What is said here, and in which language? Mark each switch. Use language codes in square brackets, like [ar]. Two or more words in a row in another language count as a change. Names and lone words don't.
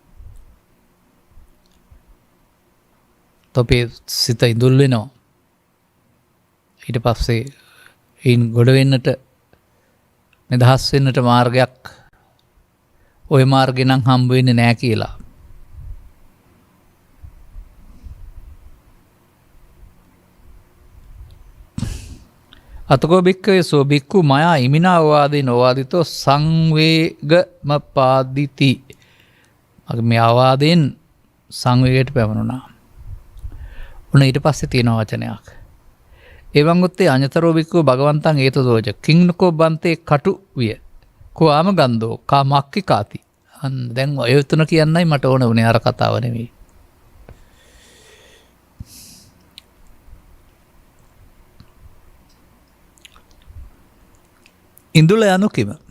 [si] තොපේ සිත ඉඳුල් වෙනවා. ඊට පස්සේ එයින් ගොඩ වෙන්නට නිදහස් වෙන්නට මාර්ගයක් ওই මාර්ගේ නම් හම්බ වෙන්නේ නැහැ කියලා. [pi] අතකෝ බික්කවේ සෝ බික්කු මයා ඉමිනා වාදී නොවාදිතෝ සංවේගම පාදිති. [si] මේ ආවාදයෙන් සංවේගයට පැවරුණා. උන ඊට පස්සේ තියෙන වචනයක්. [pi] එවං උත්තේ අඤතරෝ බික්කෝ භගවන්තං ඒතදෝජ කිංනකෝ බන්තේ කටු විය. කෝ ආම ගන්ධෝ කා මක්කි කාති. [si] දැන් ඔය තුන කියන්නයි මට ඕන වුණේ අර කතාව නෙවෙයි. ඉඳුල යනු කිම?